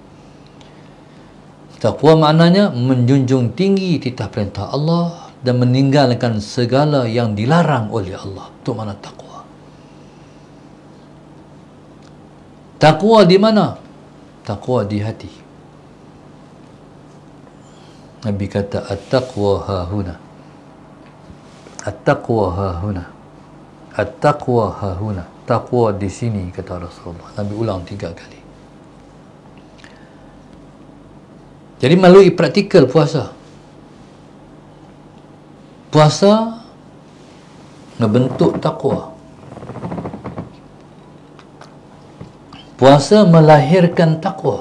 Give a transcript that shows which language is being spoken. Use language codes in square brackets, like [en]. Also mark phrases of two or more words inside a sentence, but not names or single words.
[ms] Taqwa maknanya menjunjung tinggi titah perintah Allah dan meninggalkan segala yang dilarang oleh Allah. Itu mana taqwa. Taqwa di mana? Taqwa di hati. Nabi kata [ar] التقوى هاهنا. التقوى هاهنا. التقوى هاهنا. [ms] Taqwa di sini, kata Rasulullah. Nabi ulang 3 kali. Jadi melalui praktikal puasa. Puasa ngebentuk takwa. Puasa melahirkan takwa.